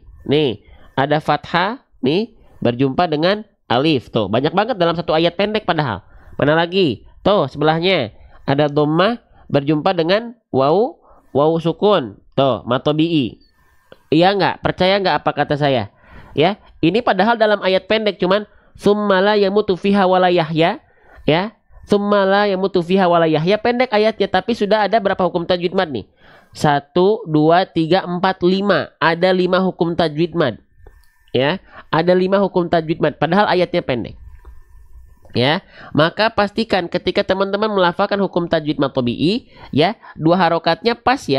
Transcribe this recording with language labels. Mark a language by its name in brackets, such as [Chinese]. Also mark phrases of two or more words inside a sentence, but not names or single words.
[Indonesian] Nih, ada fathah nih berjumpa dengan alif. Tuh, banyak banget dalam satu ayat pendek padahal. Mana lagi? Tuh, sebelahnya ada dhammah berjumpa dengan waw sukun. Tuh, mad tabi'i. Iya nggak? Percaya nggak apa kata saya? Ya, ini padahal dalam ayat pendek cuman [Arabic] ثم لا يموت فيها ولا يحيى, [Indonesian] ya. [Arabic] ثم لا يموت فيها ولا يحيى, [Indonesian] pendek ayatnya, tapi sudah ada berapa hukum tajwid mad nih? 1 2 3 4 5. Ada 5 hukum tajwid mad. Ya, ada 5 hukum tajwid mad padahal ayatnya pendek. Ya, maka pastikan ketika teman-teman melafalkan hukum tajwid mad tabi'i, ya, 2 harokatnya pas ya.